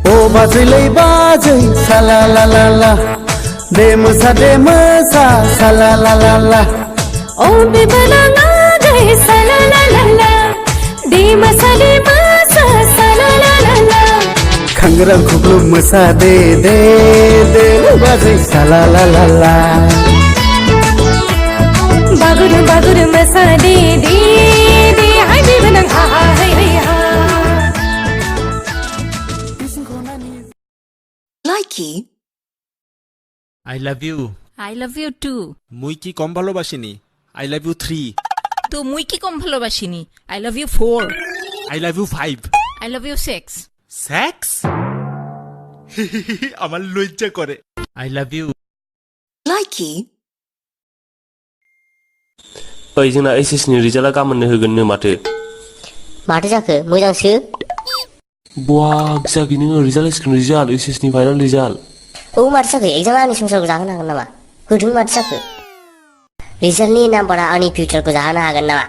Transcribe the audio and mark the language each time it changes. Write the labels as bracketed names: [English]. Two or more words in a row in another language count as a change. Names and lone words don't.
[Bodo] बाजै बाजै साला ला ला ला दे मोसा साला ला ला ला ओ बेबला गए साला ला ला ला दे मसा साला ला ला ला खंगरम खुगलु मोसा दे बाजै साला ला ला ला बागुर बागुर मसा दे हाय बेबला हा हा हाय हा [English] Likey I love you. I love you too. [Bangla] মুই কি কম ভালোবাসিনি? [English] I love you 3. [Bangla] তো মুই কি কম ভালোবাসিনি? [English] I love you 4. I love you 5. I love you 6. [Bangla] সেক্স? আমার লজ্জা করে। [English] I love you. Likey [Bodo] ओइ जोंना एसएस नि रिजाल्टआ गाबोननो होगोननो माथो जाखो मोजांसो बुवा जाखि नोङो रिजाल्ट रिजाल्ट एसएस नि [English] final result [Bodo] औ माथो जाखो एग्जाम आंनि संसारखौ जाहोनो हागोन नामा होदों माथो जाखो रिजाल्टनि नाम्बारा आंनि फिउचारखौ जाहोनो हागोन नामा